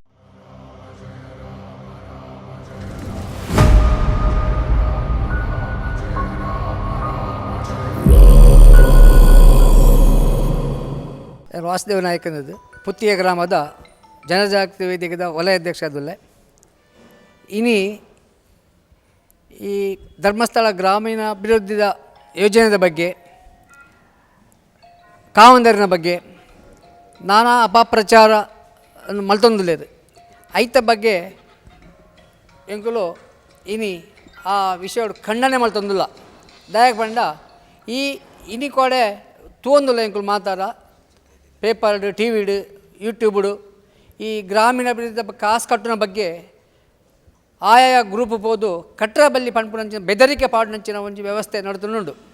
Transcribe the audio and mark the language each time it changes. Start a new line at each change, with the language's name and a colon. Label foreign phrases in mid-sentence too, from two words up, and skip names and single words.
Tulu: ವಾಸುದೇವ ನಾಯಕನದು ಪುತ್ತಿಯ ಗ್ರಾಮದ ಜನಜಾಗೃತಿ ವೇದಿಕೆದ ವಲಯ ಅಧ್ಯಕ್ಷ ಅದುಲ್ಲೆ. ಇನಿ ಈ ಧರ್ಮಸ್ಥಳ ಗ್ರಾಮೀಣ ಅಭಿವೃದ್ಧಿದ ಯೋಜನೆಯ ಬಗ್ಗೆ, ಕಾವಂದರಿನ ಬಗ್ಗೆ ನಾನಾ ಅಪಪ್ರಚಾರ ಮಲ್ತೊಂದುಲ್ಲೇದು ಐತ ಬಗ್ಗೆ ಎಂಕುಲು ಇನಿ ಆ ವಿಷಯ ಖಂಡನೆ ಮಲ್ತೊಂದುಲ್ಲ. ದಯಕ್ಕೆ ಬಂಡ ಈ ಇನಿ ಕೊಡೆ ತೂಂದುಲ್ಲ ಎಂಕುಲು ಮಾತಾಡ ಪೇಪರ್ಡು, ಟಿ ವಿಡು, ಯೂಟ್ಯೂಬ್ಡು ಈ ಗ್ರಾಮೀಣ ಅಭಿವೃದ್ಧಿ ಕಾಸು ಕಟ್ಟುನ ಬಗ್ಗೆ ಆಯಾ ಗ್ರೂಪ್ ಹೋದು ಕಟ್ಟರ ಬಲ್ಲಿ ಪಂಪುನಂಚಿನ ಬೆದರಿಕೆ ಪಾಡಿನಂಚಿನ ಒಂಜಿ ವ್ಯವಸ್ಥೆ ನಡ್ತುಂಡು.